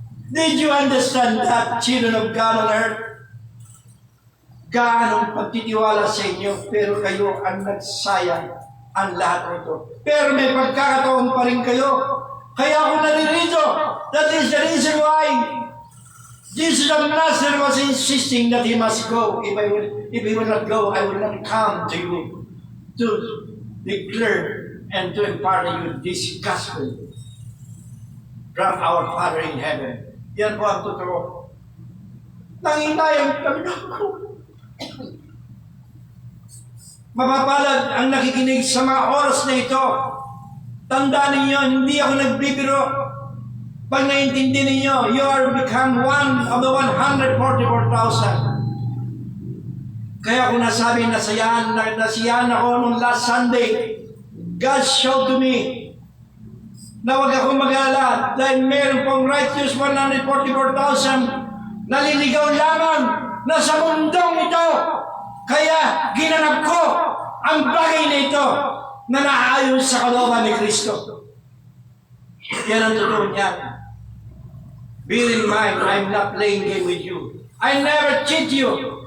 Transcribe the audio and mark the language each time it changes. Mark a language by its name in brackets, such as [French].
[English] Did you understand that, children of God on earth? [Filipino] Gaanong pagtitiwala sa inyo, pero kayo ang nagsayang ang lahat nito. Pero may pagkakataon pa rin kayo. Kaya ako naririto. [English] That is the reason why Jesus of Nazareth was insisting that he must go. If he will not go, I will not come to you to declare and to impart to you this gospel from our Father in heaven. [Filipino] Yan po ang totoo. Nanginayang talaga ko. Mapapalad ang nakikinig sa mga oras na ito. Tandaan ninyo, hindi ako nagbibiro. Pag naintindi ninyo, [English] you are become one of the 144,000. [Filipino] Kaya ako nasabi, nasiyahan ako nung [English] last Sunday. God showed to me [Filipino] na huwag akong mag-alala dahil meron pong righteous 144,000 naliligaw lamang na sa mundong ito. Kaya ginanap ko ang bagay na ito na naayon sa kalooban ni Kristo. Yan ang totoo niya. [English] Bear in mind, I'm not playing game with you. I never cheat you.